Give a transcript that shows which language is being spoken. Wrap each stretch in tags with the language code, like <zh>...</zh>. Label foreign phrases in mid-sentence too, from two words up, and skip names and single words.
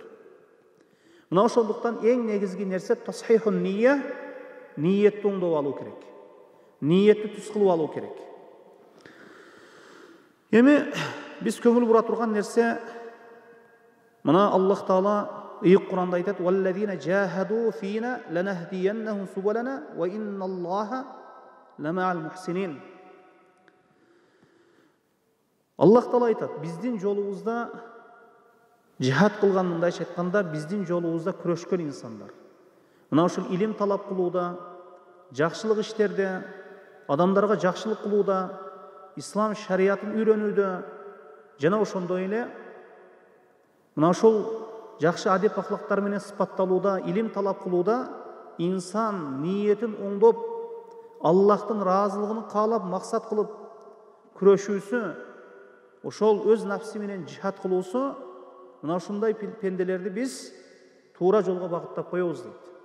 <ky>Мына ошондуктан эң негизги нерсе</ky> <ar>تصحيح النية,</ar> <ky>ниетти оңдоп алуу керек. Ниетти түз кылып алуу керек. Эми биз көңүл бура турган нерсе, мына</ky> <ar>الله تعالى</ar> <ky>ыйык Куранда айтат:</ky> <ar>"والذين جاهدوا فينا لنهدينهم سبلنا وإن الله لمع المحسنين." الله تعالى</ar> <ky>айтат: биздин жолубузда жихад кылган, мындайча айтканда, биздин жолубузда күрөшкөн инсандар. Мына ушул илим талап кылууда, жакшылык иштерде, адамдарга жакшылык кылууда, ислам шариятын үйрөнүүдө, жана ошондой эле мына ушул жакшы адеп ахлактар менен сыпатталууда, илим талап кылууда инсан ниетин оңдоп, Аллахтын ыраазылыгын каалап, максат кылып күрөшүүсү, ошол өз нафси менен жихад кылуусу, мына ушундай пенделерди биз туура жолго багыттап коебуз дейт.</ky>